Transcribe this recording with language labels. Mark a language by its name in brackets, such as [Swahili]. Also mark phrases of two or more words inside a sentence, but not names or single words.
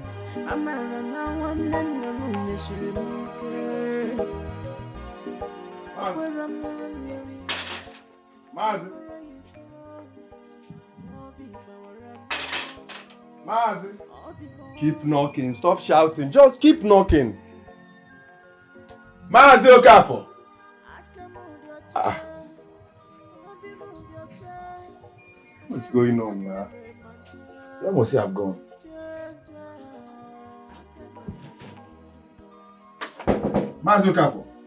[English] Amara na wana na mune shirimuke Mazi. Mazi. Keep knocking. Stop shouting. Just keep knocking. Mazi Okafor. What's going on, man? Where must he have gone? Mazi Okafor.